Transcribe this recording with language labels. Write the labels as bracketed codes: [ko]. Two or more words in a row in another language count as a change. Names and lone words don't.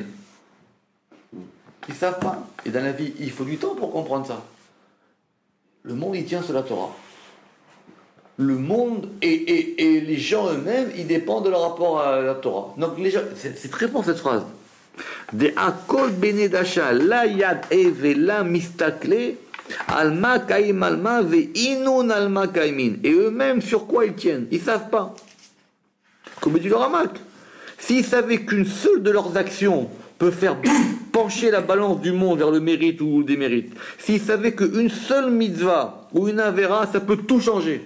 [fr] Ils ne savent pas. Et dans la vie, il faut du temps pour comprendre ça. Le monde, il tient sur la Torah. Le monde et les gens eux-mêmes, ils dépendent de leur rapport à la Torah. Donc, les gens, c'est très bon cette phrase. [arc] דכל בני נשא לא ידעין ולא מסתכלין עלמא קאים עלמא ואינון עלמא קיימין. [fr] Et eux-mêmes, sur quoi ils tiennent? Ils ne savent pas. Comme dit le Ramak. S'ils savaient qu'une seule de leurs actions peut faire pencher la balance du monde vers le mérite ou le démérite. S'ils savaient qu'une seule mitzvah ou une avera, ça peut tout changer.